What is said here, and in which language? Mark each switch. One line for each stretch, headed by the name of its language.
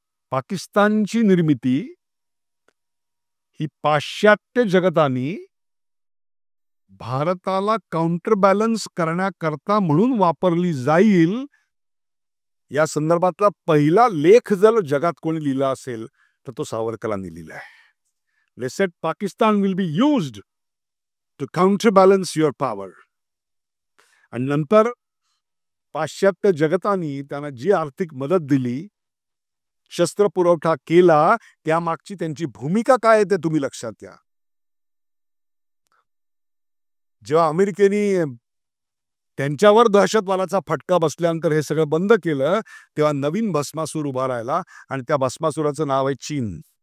Marathi: पाकिस्तानची निर्मिती ही पाश्चात्य जगतानी भारताला काउंटरबॅलन्स करण्याकरता म्हणून वापरली जाईल, या संदर्भातला पहिला लेख जर जगात कोणी लिहिला असेल तर तो सावरकरांनी लिहिला आहे.
English: They said Pakistan will be used to counterbalance your power.
Marathi: आणि नंतर पाश्चात्य जगतानी त्यांना जी आर्थिक मदत दिली, शस्त्र पुरवठा केला, त्यामागची त्यांची भूमिका काय आहे ते तुम्ही लक्षात घ्या. जेव्हा अमेरिकेने त्यांच्यावर दहशतवादाचा फटका बसल्यानंतर हे सगळं बंद केलं, तेव्हा नवीन भस्मासूर उभा राहिला, आणि त्या भस्मासुराचं नाव आहे चीन.